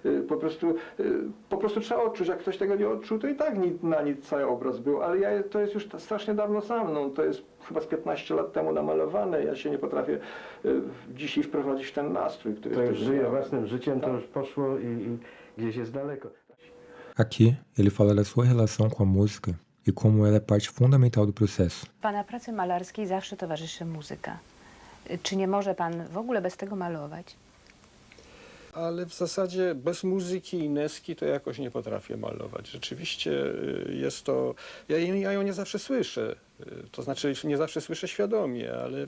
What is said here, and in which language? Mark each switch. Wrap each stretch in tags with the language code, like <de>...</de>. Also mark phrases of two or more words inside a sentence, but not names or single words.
<pl>Po prostu trzeba odczuć. Jak ktoś tego nie odczuł, to i tak na nic cały obraz był. Ale to jest już strasznie dawno za mną. To jest chyba z 15 lat temu namalowane. Ja się nie potrafię dzisiaj wprowadzić w ten nastrój, który... To już żyje własnym życiem, to już poszło i gdzieś jest daleko.</pl> <pt>Aqui, ele fala da sua relação com a música e como ela é parte fundamental do processo.</pt> <pl>Pana pracy malarskiej zawsze towarzyszy muzyka. Czy nie może pan w ogóle bez tego malować? Ale w zasadzie bez muzyki i neski to jakoś nie potrafię malować. Rzeczywiście jest to... Ja ją nie zawsze słyszę. To znaczy nie zawsze słyszę świadomie, ale...</pl>